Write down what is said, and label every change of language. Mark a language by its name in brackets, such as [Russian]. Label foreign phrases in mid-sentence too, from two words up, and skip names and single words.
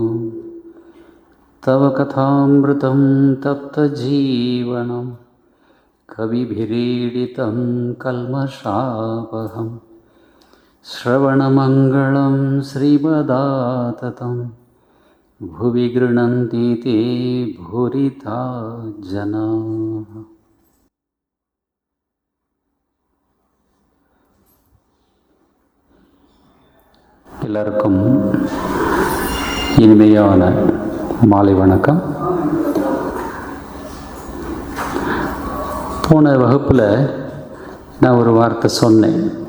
[Sanskrit] तव कथामृतं तप्तजीवनं कविभिरीडितं कल्मषापहम् श्रवणमङ्गलं श्रीमदाततं भुवि गृह्णन्ति ते भूरिता जनाः। [Tamil] எல்லாருக்கும் இனிமையான மாலை வணக்கம். போன வகுப்பில் நான் ஒரு வார்த்தை சொன்னேன்.